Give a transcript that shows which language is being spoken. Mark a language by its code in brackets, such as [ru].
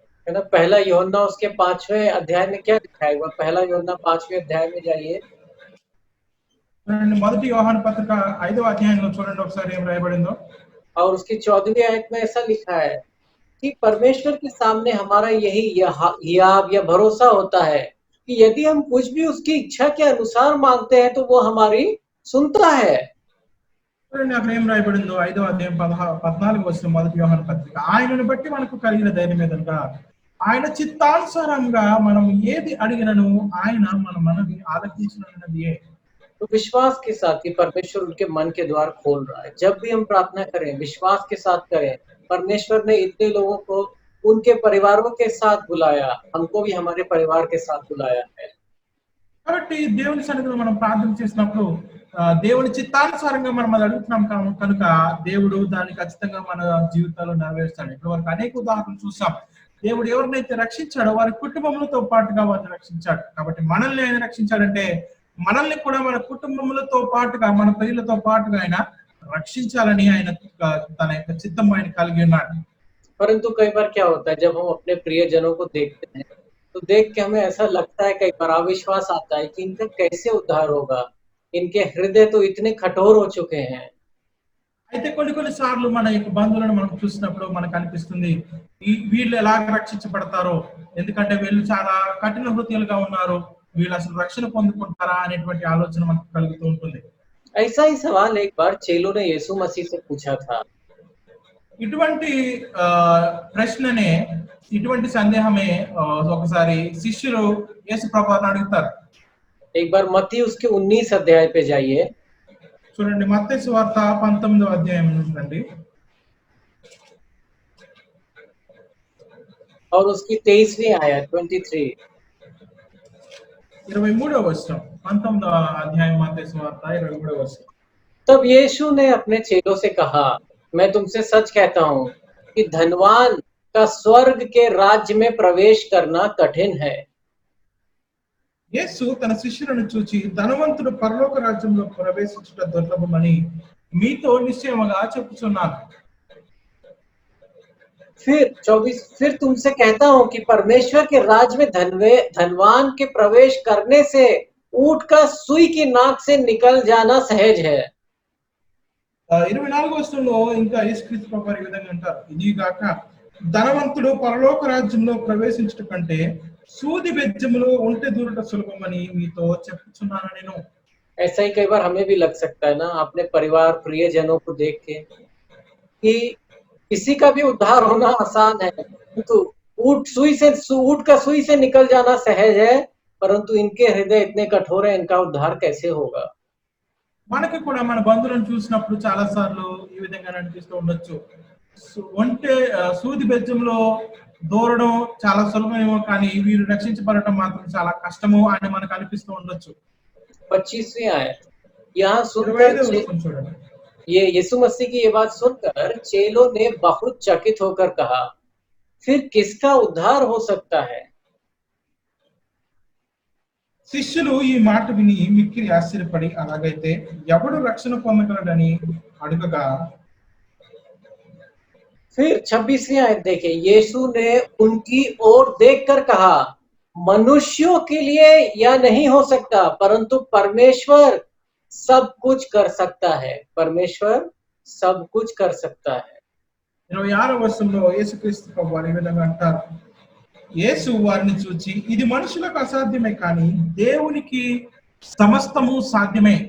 [hi] है ना, पहला यूहन्ना उसके 5वें अध्याय में क्या लिखा है? वो पहला यूहन्ना 5वें अध्याय में जाइए। [te] చూడండి, మొదటి యోహాను పత్రిక 5వ అధ్యాయంలో చూడండి ఒకసారి ఏం రాయబడిందో. [hi] और उसकी 14वीं आयत में ऐसा लिखा है कि परमेश्वर के सामने हमारा यही हियाव या भरोसा होता है कि यदि हम कुछ भी उसकी इच्छा के अनुसार मांगते हैं तो वो हमारी सुनता है। [te] చూడండి అక్కడ ఏం రాయబడిందో. 5వ అధ్యాయం 14వ వచనం మొదటి యోహాను పత్రిక. ఆయనను బట్టి మనకు కలిగిన ధైర్యం ఏదనగా ఆయన చిత్తానుసారంగా మనం ఏది అడిగినను ఆయన మన మనవి ఆలకించినది. [hi] तो विश्वास के साथ कि परमेश्वर उनके मन के द्वार खोल रहा है। जब भी हम प्रार्थना करें विश्वास के साथ करें। परमेश्वर ने इतने लोगों को उनके परिवारों के साथ बुलाया, हमको भी हमारे परिवार के साथ बुलाया है। [te] కాబట్టి దేవుని సన్నిధిలో మనం ప్రార్థన చేసినప్పుడు దేవుని చిత్తానుసారంగా మనం అది అడుగుతున్నాం కనుక దేవుడు దాన్ని ఖచ్చితంగా మన జీవితాల్లో నెరవేరుస్తాడు. ఇప్పటి వరకు అనేక ఉదాహరణలు చూసాం. దేవుడు ఎవరినైతే రక్షించాడో వారి కుటుంబములతో పాటుగా వారిని రక్షించాడు. కాబట్టి మనల్ని ఆయన రక్షించాడంటే మనల్ని కూడా మన కుటుంబములతో పాటుగా, మన ప్రియులతో పాటుగా ఆయన రక్షించాలని ఆయన తన యొక్క చిత్తం ఆయన కలిగి ఉన్నాడు. [hi] परंतु कई बार क्या होता है, जब हम अपने प्रियजनों को देखते हैं तो देख के हमें ऐसा लगता है, कई बार अविश्वास आता है कि इनका कैसे उद्धार होगा, इनके हृदय तो इतने कठोर हो चुके हैं। [te] అయితే కొన్ని సార్లు మన యొక్క బంధువులను మనం చూసినప్పుడు మనకు అనిపిస్తుంది వీళ్ళు ఎలాగ రక్షించబడతారో, ఎందుకంటే వీళ్ళు చాలా కఠిన హృదయాలుగా ఉన్నారు, వీళ్ళు అసలు రక్షణ పొందుకుంటారా అనేటువంటి ఆలోచన మనకు కలుగుతూ ఉంటుంది. [hi] ऐसा ही सवाल एक बार चेलों ने यीशु मसीह से पूछा था। [te] ఇటువంటి ప్రశ్ననే, ఇటువంటి సందేహమే ఒకసారి శిష్యులు యేసు ప్రభువుని అడుగుతారు. [hi] एक बार मत्ती उसके 19 अध्याय पे जाइए। [te] చూడండి మత్తయి సువార్త 19వ అధ్యాయం నుండి [hi] और उसकी 23वीं आयत 23। [te] 23వ వచనం. 19వ అధ్యాయం మత్తయి సువార్త 23వ వచనం. [hi] तब यीशु ने अपने चेलों से कहा, मैं तुमसे सच कहता हूँ कि धनवान का स्वर्ग के राज्य में प्रवेश करना कठिन है। [te] యేసు తన శిష్యులను చూచి ధనవంతుడు పరలోక రాజ్యంలో ప్రవేశించుట దుర్లభమని మీతో నిశ్చయముగా చెప్పుచున్నాను. [hi] फिर तुमसे कहता हूँ कि परमेश्वर के राज्य में धनवान के प्रवेश करने से ऊंट का सुई की नाक से निकल जाना सहज है। [te] 24వ వచనంలో ఇంకా యేసుక్రీస్తు ప్రభువు ఈ విధంగా అంటారు, ఇది గాక ధనవంతుడు పరలోక రాజ్యంలో ప్రవేశించుట కంటే సూది బెజ్జములో ఒంటె దూరట సులభమని మీతో చెప్పుచున్నాను నేను. [hi] ऐसा ही कई बार हमें भी लग सकता है ना, अपने परिवार प्रियजनों को देख के, कि किसी का भी उद्धार होना आसान है, तो ऊंट का सुई से निकल जाना सहज है, परंतु इनके हृदय इतने कठोर है, इनका उद्धार कैसे होगा। [te] మనకి కూడా మన బంధువులను చూసినప్పుడు చాలా సార్లు ఈ విధంగా అనిపిస్తూ ఉండొచ్చు. ఒంటె సూది బెజ్జంలో దూరడం చాలా సులభమేమో, కానీ వీరు రక్షించబడటం మాత్రం చాలా కష్టము అని మనకు అనిపిస్తూ ఉండొచ్చు. [hi] 25वीं आयत यहाँ सुनकर ये यीशु मसीह की ये बात सुनकर चेलों ने बहुत चकित होकर कहा, फिर किसका उद्धार हो सकता है। [te] శిష్యులు ఈ మాట విని మిక్కిలి ఆశ్చర్యపడి, అలాగైతే ఎవడు రక్షణ పొందగలడని అడుగగా, [hi] फिर 26वीं आयत देखिए, यीशु ने उनकी ओर देखकर कहा, मनुष्यों के लिए यह नहीं हो सकता, परंतु परमेश्वर सब कुछ कर सकता है। परमेश्वर सब कुछ कर सकता है। [te] 26వ వచనంలో యేసుక్రీస్తు ప్రభువు ఈ విధంగా అంటారు, యేసు వారిని చూచి ఇది మనుషులకు అసాధ్యమే కానీ దేవునికి సమస్తము సాధ్యమే.